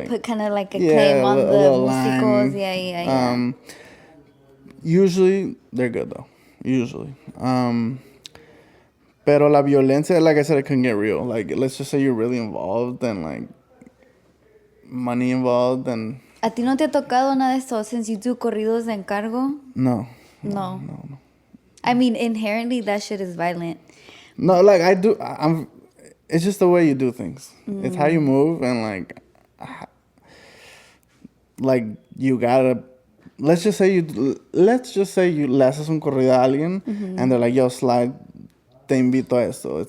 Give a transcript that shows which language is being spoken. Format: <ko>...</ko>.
<en>they put kind of like a claim on the musicals. Yeah. Usually, they're good, though. Usually.</en> <es>Pero la violencia,</es> <en>like I said, it can get real. Like, let's just say you're really involved and, like, money involved and...</en> <es>¿A ti no te ha tocado nada de eso</es> <en>since you do corridos de encargo? No. I mean, inherently, that shit is violent. No, like, I do... It's just the way you do things. It's how you move and, like, you gotta... Let's just say you</en> <es>le haces un corrido a alguien</es> <en>and they're like, yo, slide,</en> <es>te invito a esto.</es>